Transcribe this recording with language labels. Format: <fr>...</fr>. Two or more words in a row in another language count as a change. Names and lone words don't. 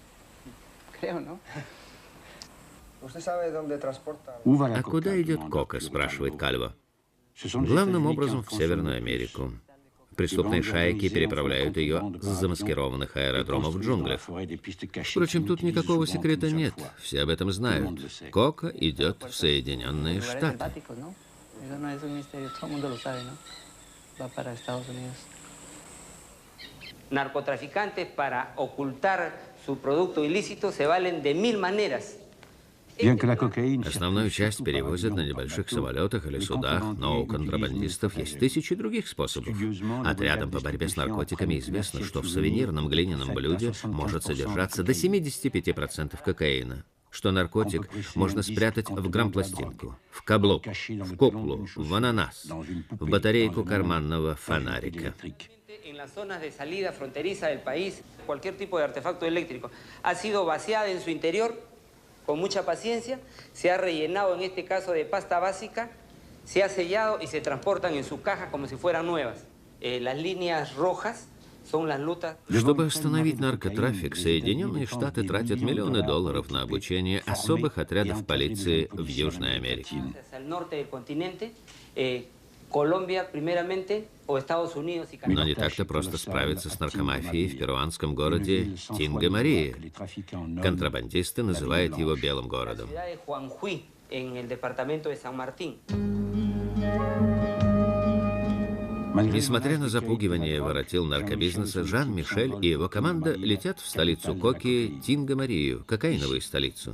<ru>А куда идет кока, спрашивает Кальво. Главным образом в Северную Америку. Преступные шайки переправляют ее с замаскированных аэродромов в джунглях. Впрочем, тут никакого секрета нет. Все об этом знают. Кока идет в Соединенные Штаты.</ru> <es>Narcotraficantes para ocultar su producto ilícito se valen de 1000 maneras.</es> <ru>Основную часть перевозят на небольших самолетах или судах, но у контрабандистов есть тысячи других способов. Отрядам по борьбе с наркотиками известно, что в сувенирном глиняном блюде может содержаться до 75% кокаина, что наркотик можно спрятать в грампластинку, в каблук, в куклу, в ананас, в батарейку карманного фонарика.</ru> <es>En las zonas de salida fronteriza del país, cualquier tipo de artefacto eléctrico ha sido vaciada en su interior con mucha paciencia, se ha rellenado en este caso de pasta básica, se ha sellado y se transportan en sus cajas como si fueran nuevas. Las líneas rojas son las lutas.</es> <ru>Чтобы остановить наркотрафик, Соединенные Штаты тратят миллионы долларов на обучение особых отрядов полиции в Южной Америке.</ru> <es>Hacia el norte del continente, Colombia primeramente, o Estados Unidos y</es> <ru>Но</ru> <es>Canadá.</es> <ru>не так-то просто справиться с наркомафией в перуанском городе Тинга-Мария. Контрабандисты называют его «белым</ru> <es>La</es> <ru>городом».</ru> <es>ciudad de Juanjuy, en el departamento de San Martín.</es> <ru>Несмотря на запугивание воротил наркобизнеса, Жан-Мишель и его команда летят в столицу Коки Тинга-Марию, кокаиновую столицу.</ru>